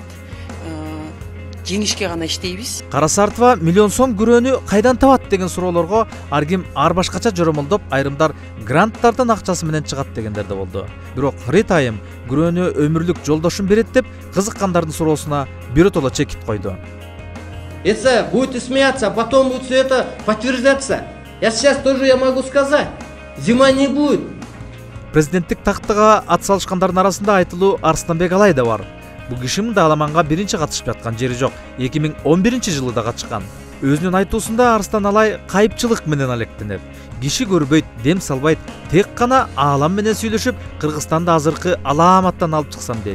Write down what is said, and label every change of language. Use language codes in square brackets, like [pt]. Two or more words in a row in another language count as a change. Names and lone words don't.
[ky] Жеңишке гана иштейбиз. Карасартова миллион сом күрөөнү кайдан табат деген суроолорго ар ким ар башкача жоромолдоп, айрымдар гранттардын акчасы менен чыгат дегендер да болду. Бирок Рита айым күрөөнү өмүрлүк жолдошум берет деп кызыккандардын суроосуна биротоло чекит койду. [ru] Если будете смеяться, а потом будет все это подтверждаться. Я сейчас тоже могу сказать. Зима не будет. [ky] Президенттик тактыга ат салышкандардын арасында айтылуу Арстанбек Алай да бар. Бул киши мында аламанга биринчи катышып жаткан жери жок. 2011 жылы да катышкан. Өзүнүн айтуусунда Арстан Алай кайыпчылык менен алектенет. Киши көрбөйт, дем салбайт, тек гана аалам менен сүйлөшүп, Кыргызстанды азыркы аламаттан алып чыксам дейт.